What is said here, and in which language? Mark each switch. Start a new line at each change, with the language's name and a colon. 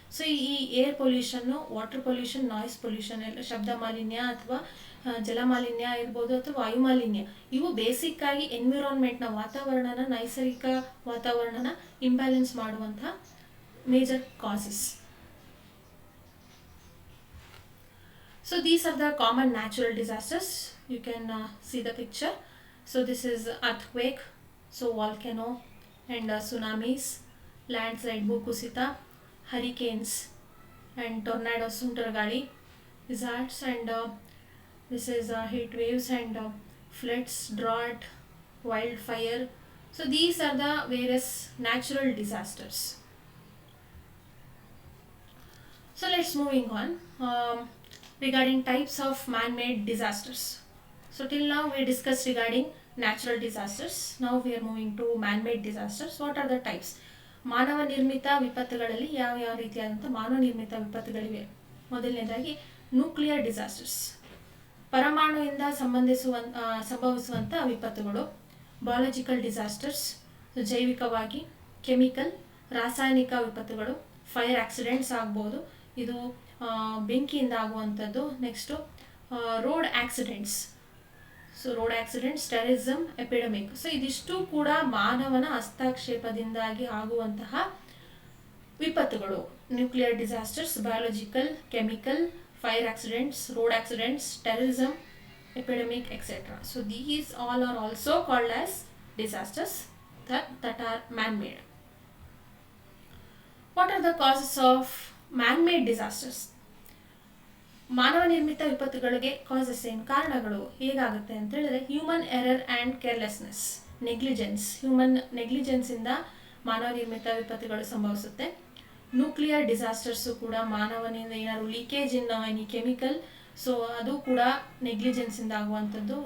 Kannada: So ಈ
English: air ಪೊಲ್ಯೂಷನ್ನು, water pollution, noise pollution
Kannada: ಎಲ್ಲ ಶಬ್ದ ಮಾಲಿನ್ಯ ಅಥವಾ ಜಲಮಾಲಿನ್ಯ ಇರ್ಬೋದು ಅಥವಾ ವಾಯುಮಾಲಿನ್ಯ, ಇವು ಬೇಸಿಕ್ ಆಗಿ ಎನ್ವಿರಾನ್ಮೆಂಟ್ನ ವಾತಾವರಣನ, ನೈಸರ್ಗಿಕ ವಾತಾವರಣನ ಇಂಬ್ಯಾಲೆನ್ಸ್ ಮಾಡುವಂತಹ major causes.
English: So these are the common natural disasters. You can see the picture. So this is earthquake, so volcano, and tsunamis, landslide, bhukusita, hurricanes, and tornadoes, suntargali, blizzards, and this is heat waves and floods, drought, wildfire. So these are the various natural disasters. So let's moving on. Regarding types of man-made disasters. So till now we discussed regarding natural disasters. Now we are moving to man-made disasters. What are the types?
Kannada: ಮಾನವ ನಿರ್ಮಿತ ವಿಪತ್ತುಗಳಲ್ಲಿ ಯಾವ ರೀತಿಯಾದಂಥ ಮಾನವ ನಿರ್ಮಿತ ವಿಪತ್ತುಗಳಿವೆ? ಮೊದಲನೇದಾಗಿ nuclear disasters, ಪರಮಾಣುವಿಂದ ಸಂಭವಿಸುವಂಥ ವಿಪತ್ತುಗಳು. Biological disasters, ಜೈವಿಕವಾಗಿ. Chemical, ರಾಸಾಯನಿಕ ವಿಪತ್ತುಗಳು. ಫೈರ್ ಆಕ್ಸಿಡೆಂಟ್ಸ್ ಆಗ್ಬೋದು, ಇದು ಬೆಂಕಿಯಿಂದ ಆಗುವಂಥದ್ದು.
English: Next road accidents. So road accidents, terrorism, epidemic.
Kannada: So ಇದಿಷ್ಟು ಕೂಡ ಮಾನವನ ಹಸ್ತಕ್ಷೇಪದಿಂದಾಗಿ ಆಗುವಂತಹ ವಿಪತ್ತುಗಳು.
English: Nuclear disasters, biological, chemical, fire accidents, road accidents, terrorism, epidemic, etcetera. So these all are also called as disasters that are man-made. What are the causes of man-made disasters?
Kannada: ಮಾನವ ನಿರ್ಮಿತ ವಿಪತ್ತುಗಳಿಗೆ causes ಏನು, ಕಾರಣಗಳು ಹೇಗಾಗುತ್ತೆ ಅಂತ ಹೇಳಿದ್ರೆ,
English: Human error and carelessness, negligence.
Kannada: Human ನೆಗ್ಲಿಜೆನ್ಸಿಂದ ಮಾನವ ನಿರ್ಮಿತ ವಿಪತ್ತುಗಳು ಸಂಭವಿಸುತ್ತೆ. ನ್ಯೂಕ್ಲಿಯರ್ ಡಿಸಾಸ್ಟರ್ಸು ಕೂಡ ಮಾನವನಿಂದ ಏನಾದ್ರು
English: leakage in any chemical,
Kannada: so ಅದು ಕೂಡ ನೆಗ್ಲಿಜೆನ್ಸಿಂದ ಆಗುವಂಥದ್ದು.